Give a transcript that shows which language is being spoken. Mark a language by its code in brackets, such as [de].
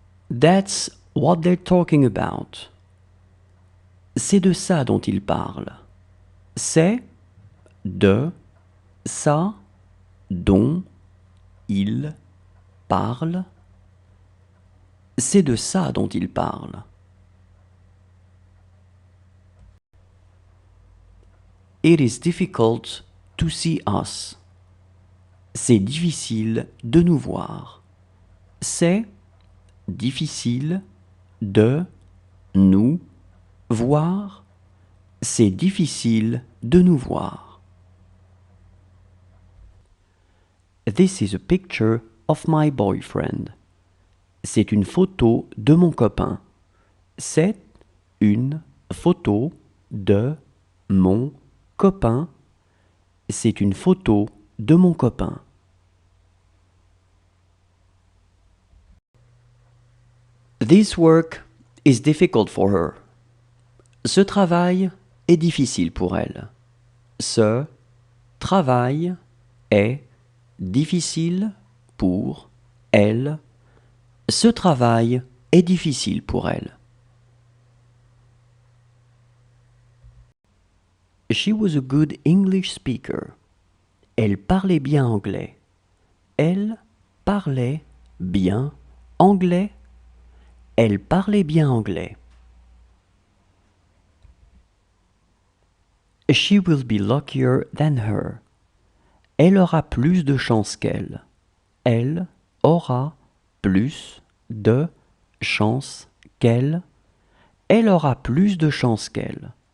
[en] That's what they're talking about. [fr] C'est de ça dont ils parlent. C'est de Ça dont il parle, c'est de ça dont il parle. [en] It is difficult to see us. [fr] C'est difficile de nous voir. C'est difficile de nous voir. C'est difficile de nous voir. [en] This is a picture of my boyfriend. [fr] C'est une photo de mon copain. C'est une photo de mon copain. C'est une photo de mon copain. [en] This work is difficult for her. [fr] Ce travail est difficile pour elle. Ce travail est difficile pour elle. Ce travail est difficile pour elle. [en] She was a good English speaker. [fr] Elle parlait bien anglais. Elle parlait bien anglais. Elle parlait bien anglais. [en] She will be luckier than her. [fr] Elle aura plus de chance qu'elle. Elle aura plus de chance qu'elle. Elle aura plus de chance qu'elle.